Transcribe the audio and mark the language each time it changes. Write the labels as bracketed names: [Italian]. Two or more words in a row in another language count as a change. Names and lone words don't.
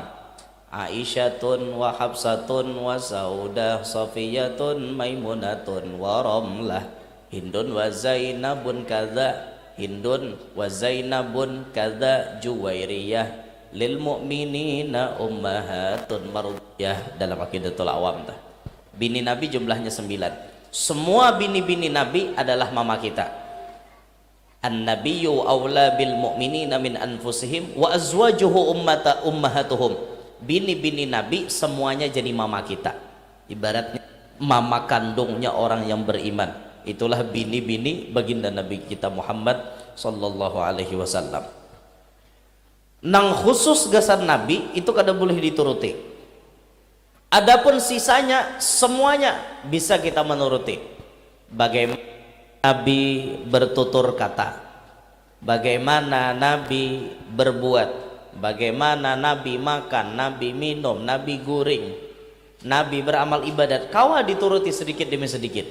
[Arabic] عائشة وحفصة وسودة صفية ميمونة ورملة هند وزينب كذا هند وزينب كذا جويرية للمؤمنين أمهات مرضية dalam Aqidatul Awam. [Indonesian] Bini Nabi jumlahnya 9. Semua bini-bini Nabi adalah mama kita. [Arabic] النبي أولى بالمؤمنين من أنفسهم وأزواجه أمهاتهم. [Indonesian] Bini-bini Nabi semuanya jadi mama kita, ibaratnya mama kandungnya orang yang beriman. Itulah bini-bini baginda Nabi kita Muhammad [Arabic] صلى الله عليه وسلم. [Banjar] Nang khusus gasan Nabi itu kada boleh dituruti. [Indonesian] Adapun sisanya semuanya bisa kita menuruti. [Banjar] Bagaimana Nabi bertutur kata, bagaimana Nabi berbuat, bagaimana Nabi makan, Nabi minum, Nabi guring, Nabi beramal ibadat, kawa dituruti sedikit demi sedikit.